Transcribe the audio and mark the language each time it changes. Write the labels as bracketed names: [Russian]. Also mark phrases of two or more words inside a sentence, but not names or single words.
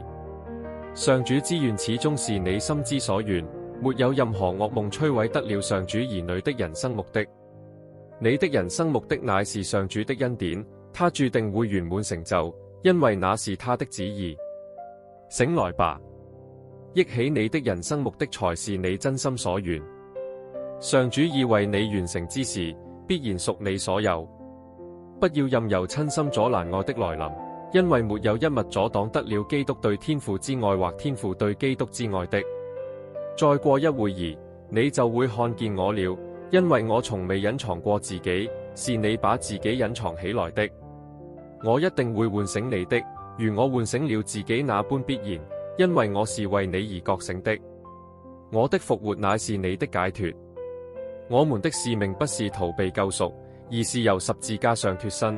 [Chinese] 上主之願始終是你心之所願，沒有任何噩夢摧毀得了上主兒女的人生目的。你的人生目的乃是上主的恩典，他注定會圓滿成就，因為那是他的旨意。醒來吧，憶起你的人生目的才是你真心所願。上主已為你完成之事，必然屬你所有。不要任由親心阻攔愛的來臨，因為沒有一物阻擋得了基督對天父之愛或天父對基督之愛的。再過一會兒，你就會看見我了，因為我從未隱藏過自己，是你把自己隱藏起來的。我一定會喚醒你的，如我喚醒了自己那般必然，因為我是為你而覺醒的。我的復活乃是你的解脫。我們的使命不是逃避救贖，而是由十字架上脫身。